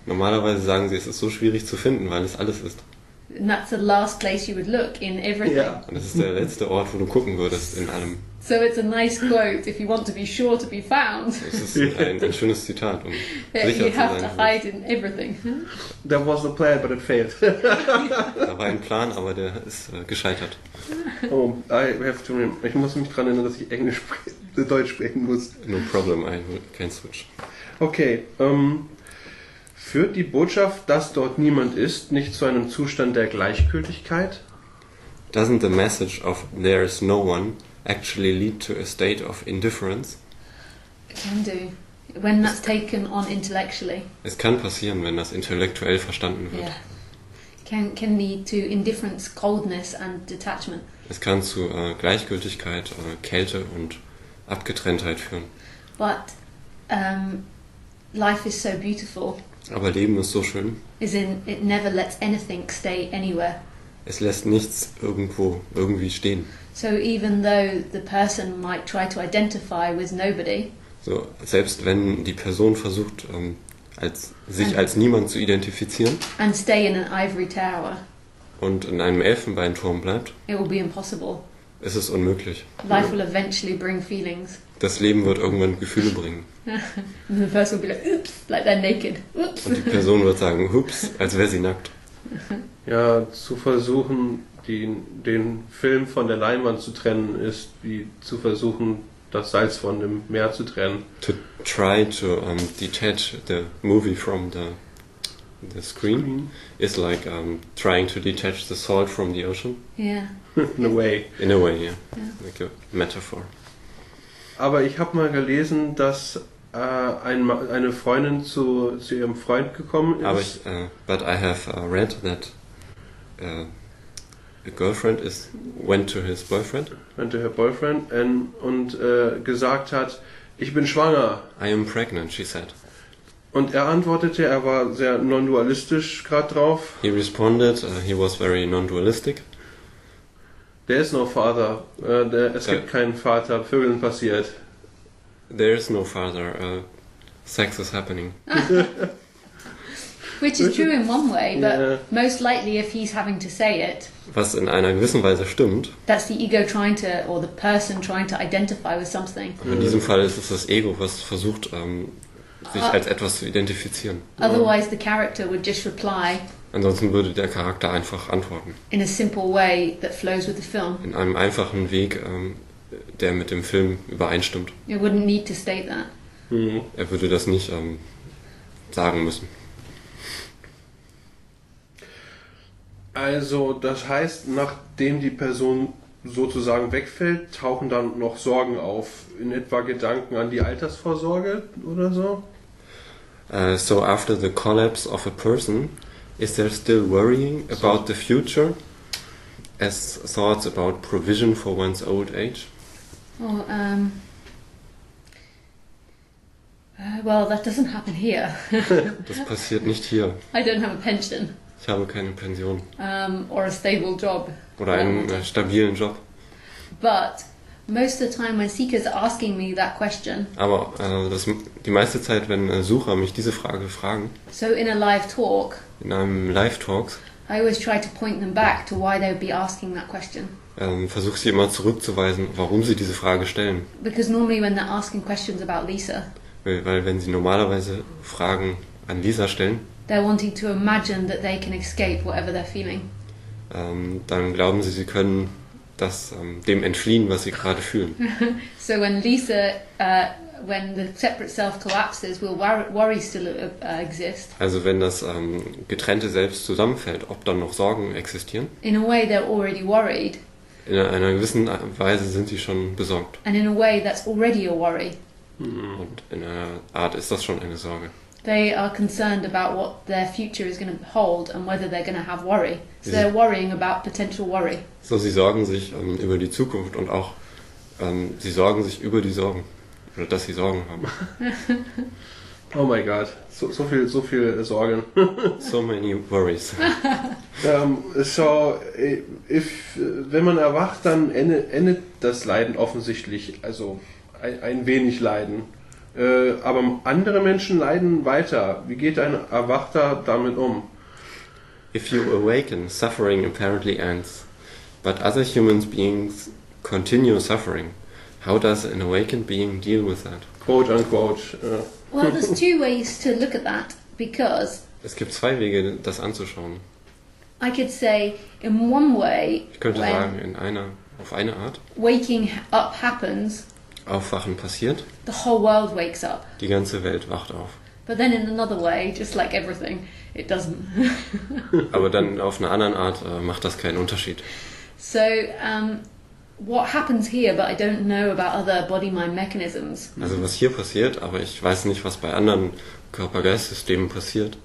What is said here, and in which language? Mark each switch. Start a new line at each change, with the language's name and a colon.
German: Normalerweise sagen sie, es ist so schwierig zu finden, weil es alles ist.
English: And that's the last place you would look in everything.
German: Ja. Und das ist der letzte Ort, wo du gucken würdest in allem.
English: So it's a nice quote if you want to be sure to be found.
German: Das ist ein schönes Zitat, um sicher
English: You
German: zu
English: have to
German: sein.
English: hide in everything. That was the plan, but it failed.
German: Da war ein Plan, aber der ist gescheitert. Oh, ich muss mich daran erinnern, dass ich Deutsch sprechen muss.
English: No problem, I can switch.
German: Okay, führt die Botschaft, dass dort niemand ist, nicht zu einem Zustand der Gleichgültigkeit?
English: Doesn't the message of there is no one actually lead to a state of indifference? It can do. When that's taken on intellectually.
German: Es kann passieren, wenn das intellektuell verstanden wird.
English: Yeah. Can lead to indifference, coldness and detachment.
German: Es kann zu Gleichgültigkeit, Kälte und Abgetrenntheit führen.
English: But life is so beautiful.
German: Aber Leben ist so schön.
English: As in, it never lets anything stay anywhere.
German: Es lässt nichts irgendwie stehen.
English: So even though the person might try to identify with nobody,
German: So, selbst wenn die Person versucht, sich als niemand zu identifizieren
English: and stay in an ivory tower,
German: und in einem Elfenbeinturm bleibt,
English: it will be impossible.
German: ist es unmöglich.
English: Life will eventually bring feelings.
German: Das Leben wird irgendwann Gefühle bringen.
English: And the person will be like, oops, like they're naked. Oops.
German: Und die Person wird sagen, hups, als wäre sie nackt. Ja, zu versuchen, den Film von der Leinwand zu trennen, ist wie zu versuchen, das Salz von dem Meer zu trennen.
English: To try to detach the movie from the screen is like trying to detach the salt from the ocean. Yeah. In a way. In a way, yeah. Yeah. Like a metaphor.
German: Aber ich habe mal gelesen, dass eine Freundin zu ihrem Freund gekommen ist.
English: But I have read that a girlfriend went to his boyfriend. Went to her boyfriend
German: und gesagt hat, ich bin schwanger.
English: I am pregnant, she said.
German: Und er antwortete, er war sehr non-dualistisch gerade drauf.
English: He responded, he was very non-dualistic. There is no father.
German: Es gibt keinen Vater. Vögeln passiert.
English: There is no father. Sex is happening. Which is true in one way, but Yeah. most likely if he's having to say it,
German: Was in einer gewissen Weise stimmt.
English: that's the ego trying to, or the person trying to identify with something.
German: Aber in diesem Fall ist es das Ego, was versucht, sich als etwas zu identifizieren.
English: Otherwise the character would just reply
German: Ansonsten würde der Charakter einfach antworten.
English: in a simple way that flows with the film.
German: In einem einfachen Weg, der mit dem Film übereinstimmt.
English: You wouldn't need to state that.
German: Er würde das nicht sagen müssen. Also, das heißt, nachdem die Person sozusagen wegfällt, tauchen dann noch Sorgen auf. In etwa Gedanken an die Altersvorsorge oder so?
English: So after the collapse of a person, is there still worrying about the future as thoughts about provision for one's old age? Or, well, that doesn't happen here.
German: Das passiert nicht hier.
English: I don't have a pension
German: Ich habe keine Pension
English: or a stable job.
German: oder einen stabilen Job.
English: But most of the time when seekers are asking me that question,
German: Aber die meiste Zeit, wenn Sucher mich diese Frage fragen,
English: so in a live talk,
German: in einem Live-Talks,
English: I always try to point them back to why they would be asking that question.
German: versuche ich sie immer zurückzuweisen, warum sie diese Frage stellen.
English: Because normally when they're asking questions about Lisa,
German: Weil wenn sie normalerweise Fragen an Lisa stellen,
English: they're wanting to imagine that they can escape whatever they're feeling.
German: dann glauben sie können dem entfliehen, was sie gerade fühlen.
English: So when Lisa, when the separate self collapses, will worry still exist?
German: Also wenn das getrennte Selbst zusammenfällt, ob dann noch Sorgen existieren?
English: In a way, they're already worried,
German: In einer gewissen Weise sind sie schon besorgt.
English: and in a way, that's already a worry.
German: Und in einer Art ist das schon eine Sorge.
English: They are concerned about what their future is going to hold and whether they're going to have worry. So they're worrying about potential worry.
German: So, sie sorgen sich über die Zukunft und auch sie sorgen sich über die Sorgen. Oder dass sie Sorgen haben.
English: Oh my God,
German: so viel Sorgen.
English: So many worries.
German: Wenn man erwacht, dann endet das Leiden offensichtlich, also ein wenig Leiden. Aber andere Menschen leiden weiter. Wie geht ein Erwachter damit um?
English: If you awaken, suffering apparently ends. But other human beings continue suffering. How does an awakened being deal with that? Quote unquote. Well, there's two ways to look at that, because
German: Es gibt zwei Wege, das anzuschauen.
English: I could say, in one way,
German: Ich könnte
English: when
German: sagen, auf eine Art,
English: waking up happens,
German: Aufwachen passiert,
English: the whole world wakes up.
German: die ganze Welt wacht auf.
English: But then in another way, just like everything, it doesn't.
German: Aber dann auf eine andere Art macht das keinen Unterschied.
English: So, what happens here, but I don't know about other body-mind mechanisms,
German: Also was hier passiert, aber ich weiß nicht, was bei anderen Körper-Geist-Systemen passiert.